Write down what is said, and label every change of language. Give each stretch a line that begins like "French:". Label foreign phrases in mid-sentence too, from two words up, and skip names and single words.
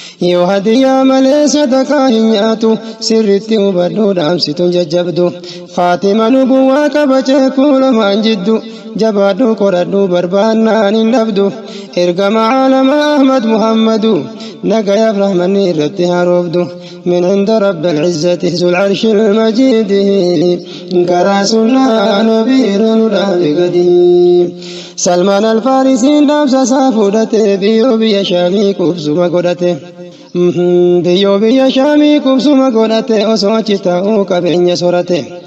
Oromo: Yoo hadiyyaa malee sadaqaa hin nyaatu, sirritti hubadhu dhaamsituun jajjabdu. Faatima nubuwaa qaba ceekuu lamaan jiddu, jabaadhu qoradhu barbaannaan hin dhabdu. Ergama aalama Ahmad Muhammadu, nagayaaf rahmanni irratti haroofdu.
Arabic: من عند رب العزة ذو العرش المجيد،
Oromo: karaa sunnaa Nabii irra nu dhaabi gadi. Salmaan Alfaarisiin dhaamsa isaa fudhate, biyyoo biyya Shaamii qubsuma godhate. Mhm, biyyoo biyya Shaamii qubsuma godhate, osoo achi taa'uu qabeenya sorate.